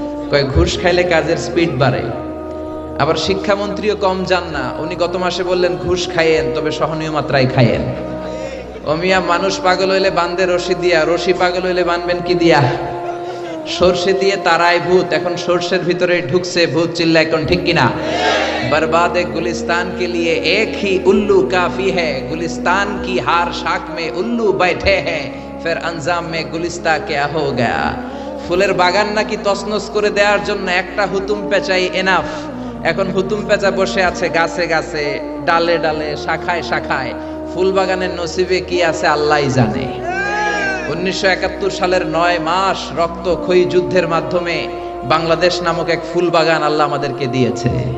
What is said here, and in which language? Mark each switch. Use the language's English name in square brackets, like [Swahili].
[Bangla] কয় ঘুষ খাইলে কাজের স্পিড বাড়ে। আবার শিক্ষামন্ত্রীও কম যান না, উনি গত মাসে বললেন ঘুষ খাইয়েন তবে সহনীয় মাত্রায় খাইয়েন। ও মিয়া, মানুষ পাগল হইলে বান্ধে রশি দিয়া, রশি পাগল হইলে বানবেন কি দিয়া? সর্ষে দিয়ে তারাই ভূত, এখন সর্ষের ভিতরে ঢুকছে ভূত, চিল্লা এখন ঠিক কিনা? [Hindi] बर्बाद गुलिस्तान के लिए एक ही उल्लू काफी है, गुलिस्तान की हार शाख में उल्लू बैठे हैं, फिर अंजाम में गुलिस्ता क्या हो गया। [Bangla] ফুলের বাগান নাকি তছনছ করে দেওয়ার জন্য একটা হুতুম পেঁচাই এনাফ। এখন হুতুম পেঁচা বসে আছে গাছে গাছে, ডালে ডালে, শাখায় শাখায়। ফুল বাগানের নসিবে কি আছে আল্লাহই জানে। 1971 সালের 9 মাস রক্তক্ষয়ী যুদ্ধের মাধ্যমে বাংলাদেশ নামক এক ফুল বাগান আল্লাহ আমাদেরকে দিয়েছে।